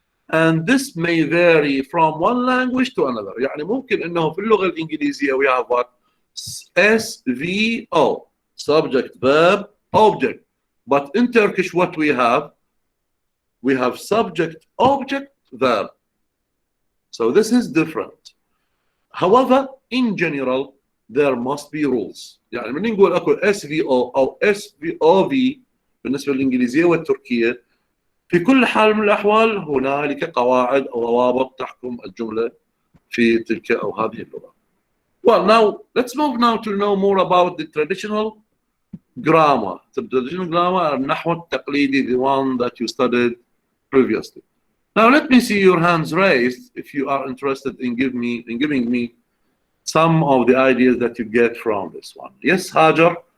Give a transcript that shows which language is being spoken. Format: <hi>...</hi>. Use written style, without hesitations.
<en>And this may vary from one language to another.</en> <ar>يعني ممكن إنه في اللغة الإنجليزية</ar> <en>we have what? SVO, subject, verb, object. But in Turkish, what we have? We have subject, object, verb. So this is different. However, in general, there must be rules.</en> <ar>يعني من نقول أكو SVO أو SVOV بالنسبة للإنجليزية والتركية, في كل حال من الأحوال هنالك قواعد أو ضوابط تحكم الجملة في تلك أو هذه اللغة.</ar> <en>Well, now let's move now to know more about the traditional grammar. The traditional grammar,</en> <ar>النحو التقليدي,</ar> <en>the one that you studied previously. Now let me see your hands raised if you are interested in giving me some of the ideas that you get from this one. Yes, Hajar.</en>